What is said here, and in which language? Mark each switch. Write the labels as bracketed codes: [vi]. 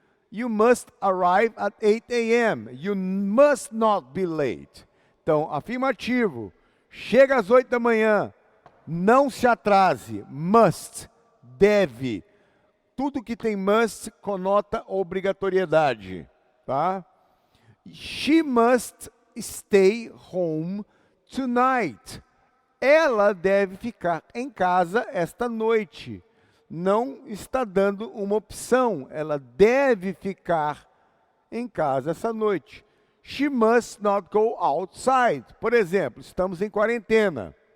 [en] You must arrive at 8 a.m. You must not be late. [pt] Então, afirmativo. Chega às 8 da manhã. Não se atrase. Must. Deve. Tudo que tem must conota obrigatoriedade. Tá? [en] She must stay home tonight. [pt] Ela deve ficar em casa esta noite. Não está dando uma opção. Ela deve ficar em casa essa noite. [en] She must not go outside. [pt] Por exemplo, estamos em quarentena.